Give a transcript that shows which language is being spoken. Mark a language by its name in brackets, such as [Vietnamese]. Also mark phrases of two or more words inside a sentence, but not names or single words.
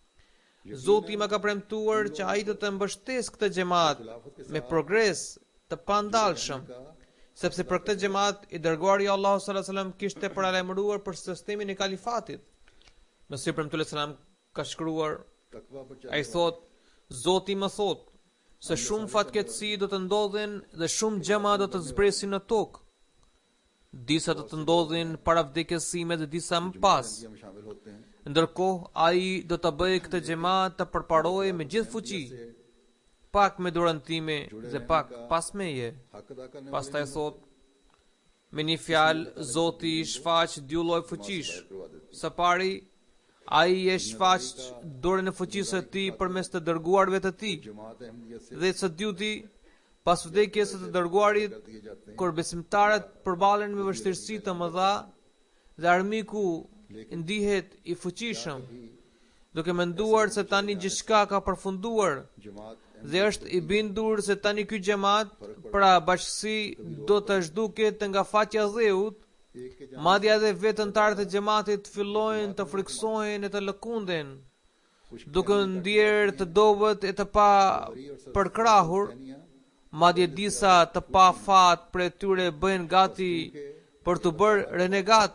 [Albanian] Zoti më ka premtuar që ai do të mbështesë këtë xhamat me progres të pandalshëm, sepse për këtë xhamat i dërguari Allahu [Arabic] صلى الله عليه وسلم [Albanian] kishte paralajmëruar për sistemin e kalifatit. Mesihu premtuar sallam ka shkruar, [Urdu] تقویٰ پر [Albanian] ai thot, Zoti më thot se shumë fatkeqësi do të ndodhin dhe shumë gjëma do të zbresin në tokë. Disa do të ndodhin para vdekjesime dhe disa më pas. [Urdu] ہم شامل ہوتے ہیں [Albanian] Ndërkohë ai do të bëjë këtë xhamat të përparojë me gjithë fuqi, pak me durantime dhe pak pas meje. [Urdu] حق ادا کرنے [Albanian] Pastaj thot, me një fjalë, Zoti i shfaq dy lloj fuqish. Së pari, ai e shfaq dorën e fuqisë së tij përmes të dërguarve të tij. [Urdu] جماعت احمدیت سے [Albanian] Dhe së dyti, pas vdekjes së të dërguarit, [Urdu] دیے جاتے ہیں [Albanian] kur besimtarët përballen me vështirësi të mëdha dhe armiku ndihet i fuqishëm, duke menduar se tani gjithçka ka përfunduar [Urdu] جماعت [Albanian] dhe është i bindur se tani ky xhamat, pra bashkësi, do të zhduket nga faqja e dheut. [Urdu] ایک کے [Albanian] Madje edhe vetë anëtarët e xhamatit fillojnë të friksohen e të lëkunden, duke ndjerë të dobët e të pa përkrahur, Madje disa të pa fat për tyre bëhen gati për të bërë renegat.